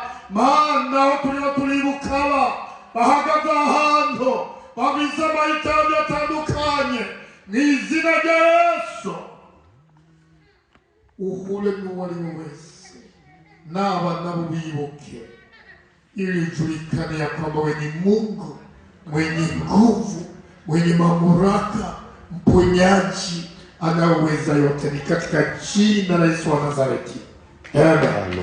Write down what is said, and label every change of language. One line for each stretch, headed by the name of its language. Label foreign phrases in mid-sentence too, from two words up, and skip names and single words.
Kinyarwanda: Mana aho turiho turibukaba bahagaze ahantu babize amahitamo atandukanye mu izina rya Yesu uhure n'uwo ari we wese naba nabo bibuke
Swahili: ili ujulikane ya kwamba wewe ni Mungu mwenye nguvu, mwenye mamlaka, mponyaji, anaweza yote. Ni katika jina la Yesu wa Nazareti. Amen.